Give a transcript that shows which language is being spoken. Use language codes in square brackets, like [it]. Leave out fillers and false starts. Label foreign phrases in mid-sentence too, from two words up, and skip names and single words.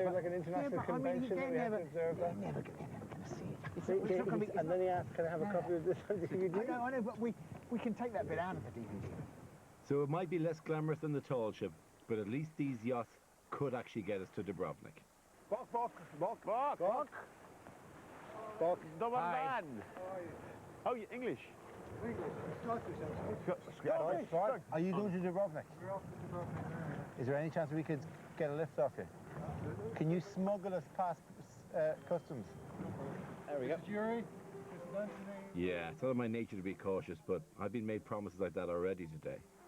[en] There was like an international convention that we had to observe that. They're never going to see it. And then he asked, can I have a copy of this on DVD? I know, but we can take that bit out of the DVD. So it might be less glamorous than the tall ship, but at least these yachts could actually get us to Dubrovnik. [hr] Bok, bok, bok, bok, bok. Bok. Dobar dan. [en] Oh, English. Are you going to Dubrovnik? We're off to Dubrovnik. Is there any chance we could get a lift off you? Can you smuggle us past customs? There we go. Yeah, it's not in my nature to be cautious, but I've been made promises like that already today.